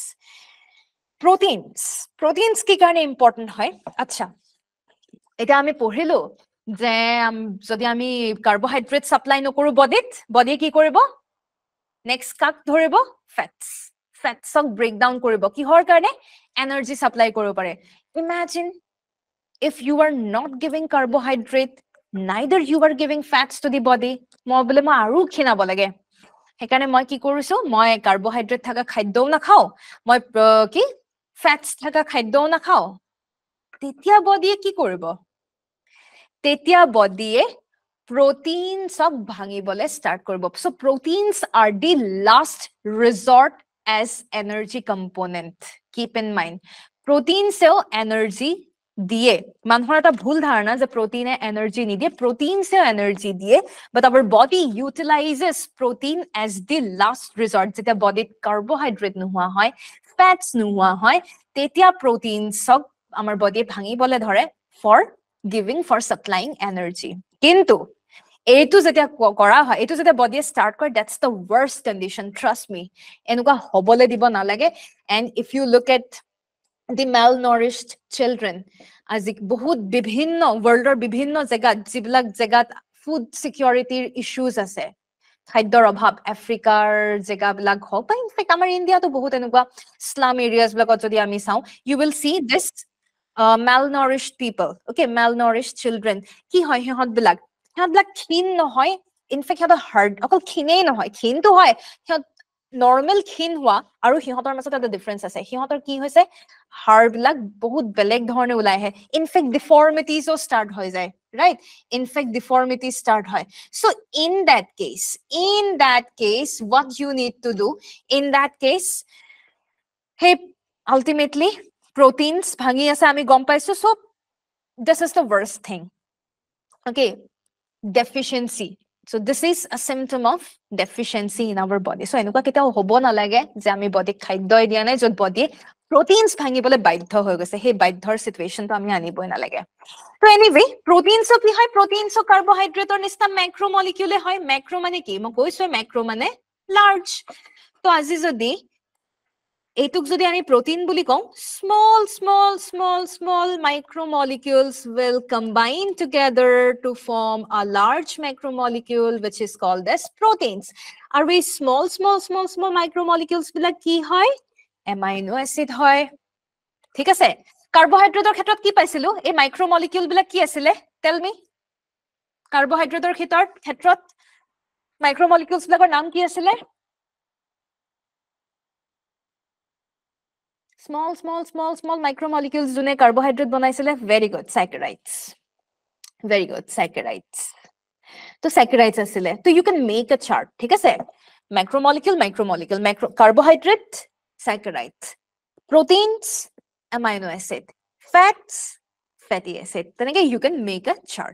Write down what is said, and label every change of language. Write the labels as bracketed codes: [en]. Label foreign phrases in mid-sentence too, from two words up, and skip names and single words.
[as] Proteins কি কারণে ইম্পর্টেন্ট হয়? আচ্ছা, এটা আমি পঢ়িলো যে যদি আমি [en] carbohydrate supply [as] নকৰো বডিয়ে কি কৰিব? নেক্সট কাক ধৰিব? ফেটছক [en] break down [as] কৰিব কিহৰ কাৰণে? [en] energy supply [as] কৰিব পাৰে। [en] ইমাজিন if you are not giving carbohydrate, neither you are giving fats to the body, [as] মই বলে মই আৰু খিনাব লাগে, সেইকাৰণে মই কি কৰিছো, মই কাৰ্বোহাইড্ৰেট থাকা খাদ্যও নাখাও, মই কি ফ্যাটস থাকা খাদ্যও নাখাও, তেতিয়া বডিয়ে কি কৰিব? তেতিয়া বডিয়ে proteins ভাঙিবলে start কৰিব। [en] So proteins are the last resort as energy component. Keep in mind, proteins energy দিয়ে। [as] মানুহৰ এটা ভুল ধাৰণা যে [en] protein energy [as] নিদিয়ে, [en] proteins energy [as] দিয়ে, [en] but our body utilizes protein as the last resort। [as] যেতিয়া বডিত carbohydrate নোহোৱা হয়, fats নোহোৱা হয়, তেতিয়া proteins আমাৰ বডিয়ে ভাঙিবলে ধৰে [en] for supplying energy। [as] কিন্তু এইটো যেতিয়া কৰা হয়, এইটো যেতিয়া বডিয়ে start কৰে, [en] that's the worst condition, trust me, [as] এনেকুৱা হবলে দিব নালাগে। [en] And if you look at the malnourished children, [as] আজি বহুত বিভিন্ন worldৰ বিভিন্ন জেগাত, যিবিলাক জেগাত [en] food security issues [as] আছে, খাদ্যৰ অভাৱ, আফ্ৰিকাৰ জেগাবিলাক হওক বা ইনফেক্ট আমাৰ ইণ্ডিয়াতো বহুত এনেকুৱা [en] slum areas [as] বিলাকত যদি আমি চাওঁ, [en] you will see this malnourished people, okay, malnourished children, [as] কি হয় সিহঁতবিলাক ক্ষীণ নহয়, ইনফেক্ট সিহঁতৰ হাৰ্ড অকল ক্ষীণেই নহয়, ক্ষীণটো হয়, সিহঁত নৰ্মেল ক্ষীণ হোৱা আৰু সিহঁতৰ মাজত এটা ডিফাৰেন্স আছে, সিহঁতৰ কি হৈছে হাড়বিলাক বহুত বেলেগ ধৰণে ওলাই আহে, ইনফেক্ট ডিফৰ্মিটিজও ষ্টাৰ্ট হৈ যায়, ৰাইট, [en] in fact deformity start [as] হয়। [en] So in that case what you need to do in that case, hey, ultimately proteins [as] ভাঙি আছে আমি গম পাইছো। [en] So this is the worst thing, okay, deficiency। So this is a symptom of deficiency in our body। [as] So এনেকুৱা কেতিয়াও হ'ব নালাগে যে আমি বডিক খাদ্যই দিয়া নাই য'ত বডিয়ে proteins ভাঙিবলৈ বাধ্য হৈ গৈছে, সেই বাধ্যৰ সিচুৱেশনটো আমি আনিবই নালাগে। তো এনিৱে proteins কি হয়? proteins কাৰ্বোহাইড্ৰেটৰ নিচিনা ম্যাক্ৰো মলিকিউলে হয়। ম্যাক্ৰো মানে কি? মই কৈছো ম্যাক্ৰো মানে লাৰ্জ। তো আজি যদি এইটুক যদি আমি protein বুলি কওঁ, [en] small micromolecules will combine together to form a large macromolecule which is called as proteins। [as] আৰু এই [en] small micromolecules [as] বিলাক কি হয়? [en] amino acid [as] হয়, ঠিক আছে। কাৰ্বোহাইড্ৰেটৰ ক্ষেত্ৰত কি পাইছিলো? এই মাইক্ৰোমলিকিউল বিলাক কি আছিলে? [en] tell me. [as] কাৰ্বোহাইড্ৰেটৰ ক্ষেত্ৰত মাইক্ৰোমলিকিউলছ বিলাকৰ নাম কি আছিলে? [en] small micromolecules [as] যোনে কাৰ্বোহাইড্ৰেট বনাইছিলে, [en] very good, saccharides, very good, saccharides। [as] তো saccharides আছিলে। [en] তো you can make a chart, [as] ঠিক আছে, [en] macromolecule carbohydrate, saccharides, proteins, amino acid, fats, fatty acid, তেনেকে you can make a chart।